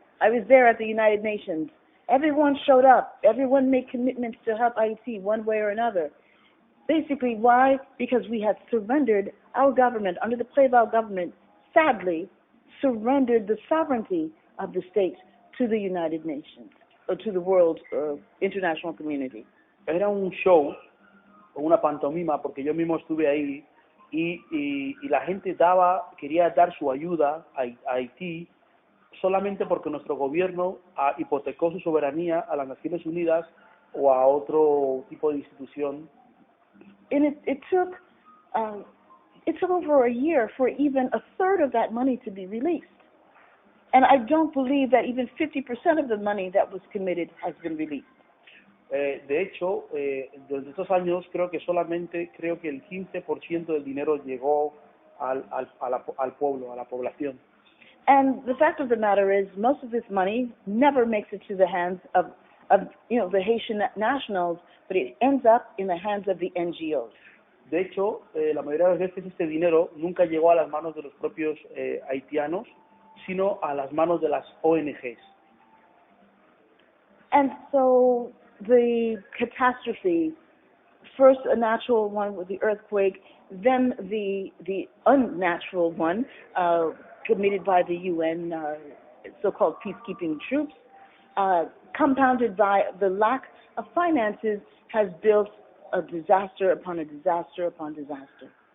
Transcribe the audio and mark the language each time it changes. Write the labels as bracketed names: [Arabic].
[English] I was there at the United Nations. Everyone showed up. Everyone made commitments to help Haiti one way or another. Basically, why? Because we had surrendered our government, under the Preval government, sadly, surrendered the sovereignty of the states to the United Nations, or to the world international community. [Spanish] Era un show, una pantomima, porque yo mismo estuve ahí, y la gente quería dar su ayuda a Haití solamente porque nuestro gobierno hipotecó su soberanía a las Naciones Unidas o a otro tipo de institución. [English] And it took over a year for even a third of that money to be released. And I don't believe that even 50% of the money that was committed has been released. [Spanish] De hecho, desde estos años creo que el 15% del dinero llegó al pueblo, a la población. [English] And the fact of the matter is, most of this money never makes it to the hands of the Haitian nationals, but it ends up in the hands of the NGOs. [Spanish] De hecho, la mayoría de las veces este dinero nunca llegó a las manos de los propios haitianos, sino a las manos de las ONGs. [English] And so the catastrophe, first a natural one with the earthquake, then the unnatural one committed by the UN, so-called peacekeeping troops, compounded by the lack of finances, has built a disaster upon a disaster upon disaster.